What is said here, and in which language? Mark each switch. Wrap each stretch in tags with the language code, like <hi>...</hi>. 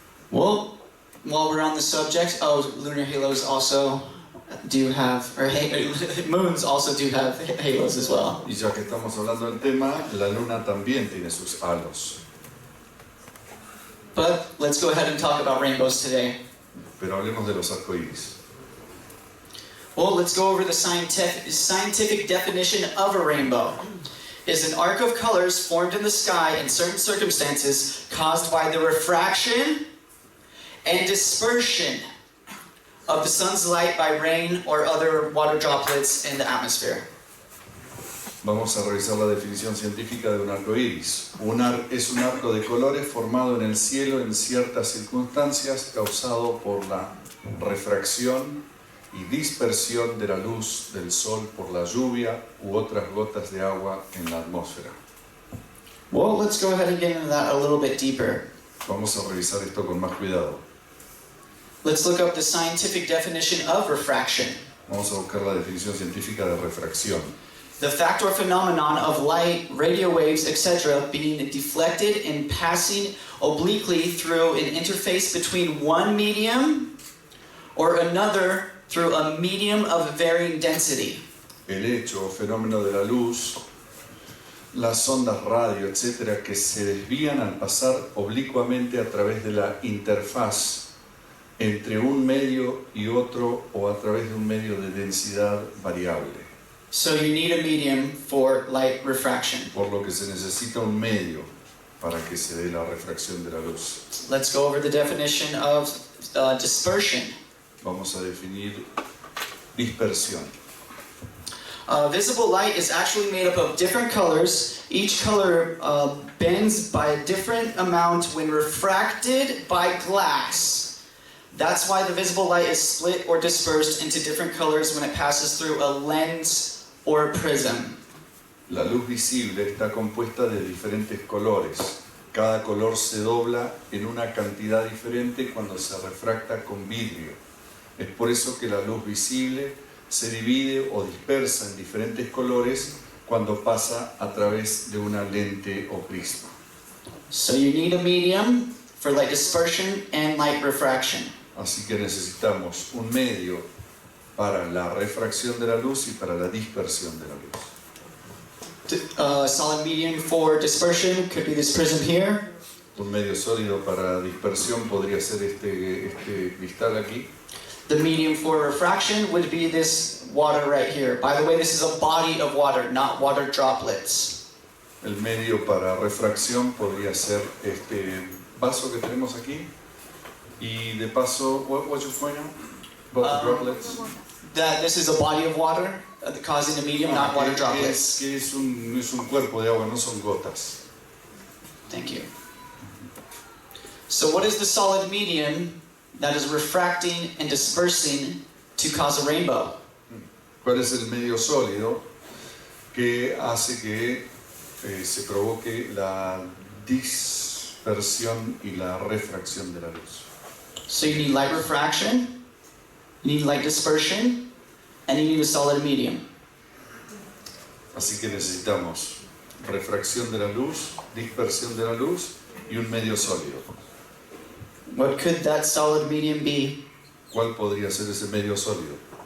<en>Well, while we're on the subject, lunar halos also do have, or moons also do have halos as well.</en> <es>Y ya que estamos hablando del tema, la luna también tiene sus halos.</es> <en>But let's go ahead and talk about rainbows today.</en> <es>Pero hablemos de los arcoíris.</es> <en>Well, let's go over the scientific definition of a rainbow. Is an arc of colors formed in the sky in certain circumstances caused by the refraction and dispersion of the sun's light by rain or other water droplets in the atmosphere.</en> <es>Vamos a revisar la definición científica de un arco iris. Es un arco de colores formado en el cielo en ciertas circunstancias, causado por la refracción y dispersión de la luz del sol por la lluvia u otras gotas de agua en la atmósfera.</es> <en>Well, let's go ahead and get into that a little bit deeper.</en> <es>Vamos a revisar esto con más cuidado.</es> <en>Let's look up the scientific definition of refraction.</en> <es>Vamos a buscar la definición científica de refracción.</es> <en>The fact or phenomenon of light, radio waves, etc. being deflected and passing obliquely through an interface between one medium or another through a medium of varying density.</en> <es>El hecho o fenómeno de la luz, las ondas radio, etc., que se desvían al pasar oblicuamente a través de la interfaz entre un medio y otro, o a través de un medio de densidad variable.</es> <en>So you need a medium for light refraction.</en> <es>Por lo que se necesita un medio para que se dé la refracción de la luz.</es> <en>Let's go over the definition of dispersion.</en> <es>Vamos a definir dispersión.</es> <en>Visible light is actually made up of different colors. Each color bends by a different amount when refracted by glass. That's why the visible light is split or dispersed into different colors when it passes through a lens or a prism.</en> <es>La luz visible está compuesta de diferentes colores. Cada color se dobla en una cantidad diferente cuando se refracta con vidrio. Es por eso que la luz visible se divide o dispersa en diferentes colores cuando pasa a través de una lente o prisma.</es> <en>So you need a medium for light dispersion and light refraction.</en> <es>Así que necesitamos un medio para la refracción de la luz y para la dispersión de la luz.</es> <en>Solid medium for dispersion could be this prism here.</en> <es>Un medio sólido para dispersión podría ser este cristal aquí.</es> <en>The medium for refraction would be this water right here. By the way, this is a body of water, not water droplets.</en> <es>el medio para refracción podría ser este vaso que tenemos aquí. Y de paso,</es> <en>what's your point now? About the droplets? That this is a body of water causing a medium, not water droplets.</en> <es>Que es un cuerpo de agua, no son gotas.</es> <en>Thank you. So what is the solid medium that is refracting and dispersing to cause a rainbow?</en> <es>¿Cuál es el medio sólido que hace que se provoque la dispersión y la refracción de la luz?</es> <en>So you need light refraction, you need light dispersion, and you need a solid medium.</en> <es>Así que necesitamos refracción de la luz, dispersión de la luz y un medio sólido.</es> <en>What could that solid medium be?</en> <es>¿Cuál podría ser ese medio sólido?</es>